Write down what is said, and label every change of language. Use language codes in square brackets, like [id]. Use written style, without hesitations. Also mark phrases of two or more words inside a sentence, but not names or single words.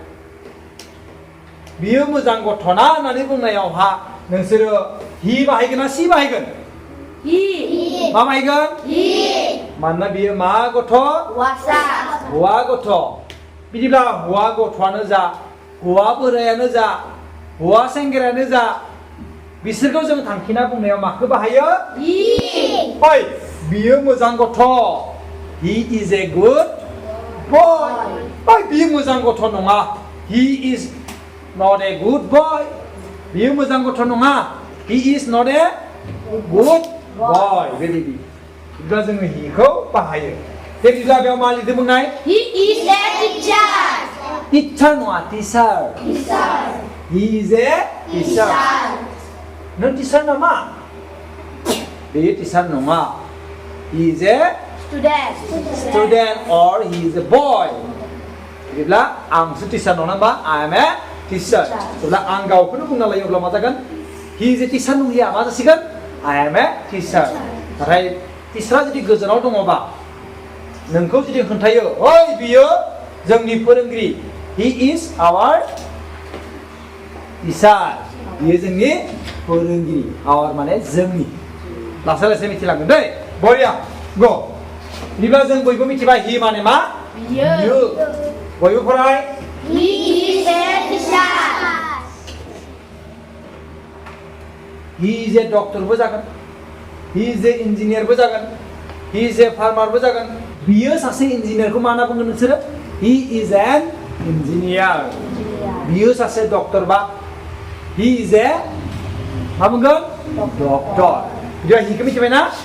[brx] बियो मोजां गथ'ना होननानै बुंनायावहा नोंसोरो हि बाहायगोन ना सि बाहायगोन मा बाहायगोन मानोना बियो मा गथ' हौवा गथ' बिदिब्ला हौवा गथ'आनो जा हौवा बोरायानो जा हौवा सेंग्रायानो जा बिसोरखौ जों थांखिना बुंनायाव माखौ बाहायो ओइ बियो मोजां गथ' [en] he is a good boy [brx] ओइ बियो मोजां गथ' नङा [en] he is not a good boy [brx] बियो मोजां गथ' नङा [en] he is not a good boy [brx] बेबायदि बिदिब्ला जोङो हिखौ बाहायो दे बिदिब्ला बेयाव मा लिरदों बुंनाय [en] He is a teacher [brx] टिचार नङा टिचार [en] he is a teacher [brx] नों टिचार नामा बेयो टिचार नङा [en] he is a student or he is a boy [brx] बिदिब्ला आंसो टिचार नङा होनबा [en] I am a teacher [brx] जेब्ला आं गावखौनो बुंना लायो अब्ला मा जागोन [en] he is a teacher [brx] नंलिया मा जासिगोन [en] I am a teacher [brx] नाथाय टिचारा जुदि गोजानाव दङबा नोंखौ जुदि खोन्थायो ओइ बियो जोंनि फोरोंगिरि [en] he is our teacher [brx] बियो जोंनि फोरोंगिरि our माने जोंनि लासै लासै मिथिलांगोन दै बरिया गो बिदिब्ला जों बयबो मिथिबाय हि माने मा बियो बयबो फराय [en] He is a teacher he is a [brx] डक्टरबो जागोन [en] he is a [brx] इन्जिनियारबो जागोन [en] he is a [brx] फार्मारबो जागोन बियो सासे इन्जिनियारखौ मा होनना बुंगोन नोंसोरो [en] he is an engineer [brx] बियो सासे डक्टर बा [en] he is a [brx] मा बुंगोन डक्टर बिदिबा हिखौ मिथिबाय ना